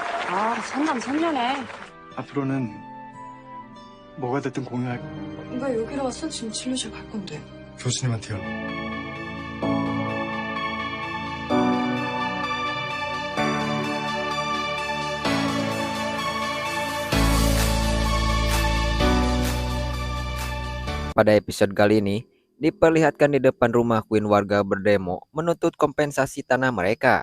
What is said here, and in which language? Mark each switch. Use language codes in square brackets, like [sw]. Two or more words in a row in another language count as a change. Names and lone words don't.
[ko] 아, 선남선녀네. 앞으로는 뭐가 됐든 공유할 왜 여기로 왔어? 지금 진료실 갈 건데. 교수님한테요. [id] Pada episode kali ini, diperlihatkan di depan rumah Queen warga berdemo menuntut kompensasi tanah mereka.